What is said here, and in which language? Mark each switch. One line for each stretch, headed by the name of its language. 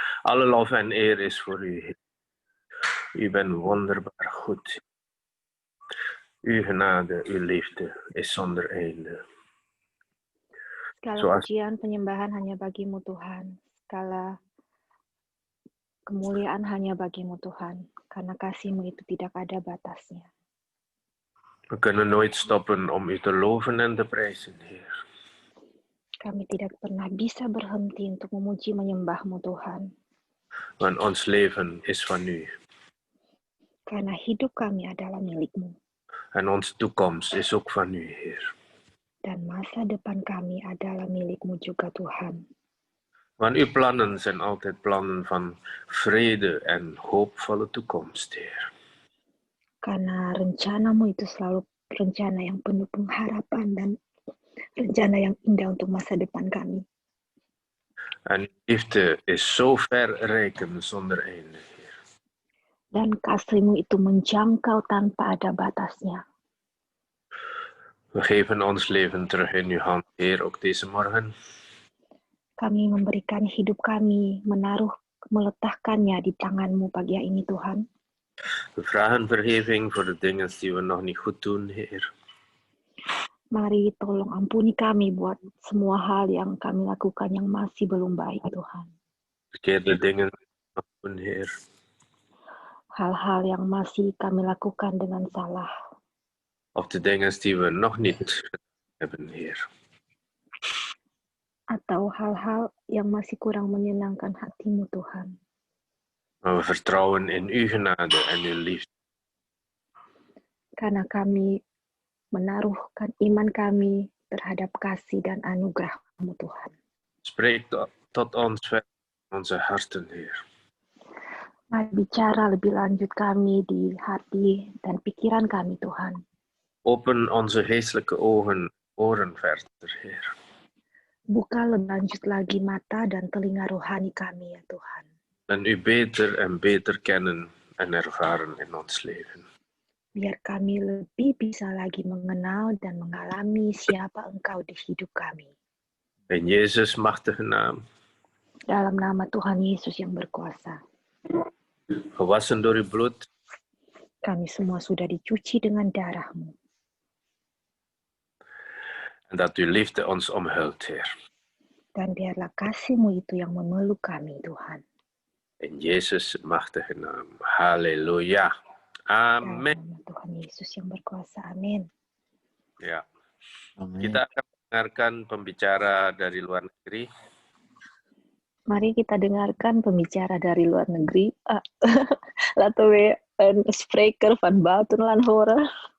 Dutch: Alle lof en eer is voor u, Heer. U bent wonderbaar goed. Uw genade, uw liefde is zonder einde.
Indonesian: Segala
Dutch: Zoals
Indonesian: pujian penyembahan hanya bagimu Tuhan. Segala kemuliaan hanya bagimu Tuhan. Karena kasih-Mu itu tidak ada batasnya.
Dutch: we kunnen nooit stoppen om u te loven en te prijzen, Heer.
Indonesian: Kami tidak pernah bisa berhenti untuk memuji menyembah-Mu Tuhan.
Dutch: Want ons leven is van u.
Indonesian: Karena hidup kami adalah milik-Mu.
Dutch: En onze toekomst is ook van u, Heer.
Indonesian: Dan masa depan kami adalah milik-Mu juga Tuhan.
Dutch: Want uw plannen zijn altijd plannen van vrede en hoopvolle toekomst, Heer.
Indonesian: Karena rencana-Mu itu selalu rencana yang penuh pengharapan dan rencana yang indah untuk masa depan kami.
Dutch: En uw liefde is zo verrijkend zonder einde, Heer.
Indonesian: Dan kasih-Mu itu menjangkau tanpa ada batasnya.
Dutch: We geven ons leven terug in uw hand, Heer, ook deze morgen.
Indonesian: Kami memberikan hidup kami, meletakkannya di tangan-Mu pagi ini Tuhan.
Dutch: We vragen vergeving voor de dingen die we nog niet goed doen, Heer.
Indonesian: Mari tolong ampuni kami buat semua hal yang kami lakukan yang masih belum baik Tuhan.
Dutch: Verkeerde dingen die we nog doen, Heer.
Indonesian: Hal-hal yang masih kami lakukan dengan salah.
Dutch: Of de dingen die we nog niet hebben, Heer.
Indonesian: Atau hal-hal yang masih kurang menyenangkan hati-Mu Tuhan.
Dutch: Maar we vertrouwen in uw genade en uw liefde.
Indonesian: Karena kami menaruhkan iman kami terhadap kasih dan anugerah-Mu Tuhan.
Dutch: Spreek tot ons verder in onze harten, Heer.
Indonesian: Mari bicara lebih lanjut kami di hati dan pikiran kami Tuhan.
Dutch: Open onze geestelijke ogen, oren verder, Heer.
Indonesian: Buka lebih lanjut lagi mata dan telinga rohani kami, ya Tuhan.
Dutch: En u beter en beter kennen en ervaren in ons leven.
Indonesian: Biar kami lebih bisa lagi mengenal dan mengalami siapa Engkau di hidup kami.
Dutch: In Jezus' machtige naam.
Indonesian: Dalam nama Tuhan Yesus yang berkuasa.
Dutch: Gewassen door uw bloed.
Indonesian: Kami semua sudah dicuci dengan darah-Mu.
Dutch: En dat uw liefde ons omhult, Heer.
Indonesian: Dan biarlah kasih-Mu itu yang memeluk kami, Tuhan.
Dutch: In Jezus' machtige naam. Halleluja.
Indonesian: Dalam Amin. nama Tuhan Yesus yang berkuasa. Amin. Ya, Amin. kita akan mendengarkan pembicara dari luar negeri. Mari kita dengarkan pembicara dari luar negeri.
Dutch: Laten we een spreker van buitenland horen.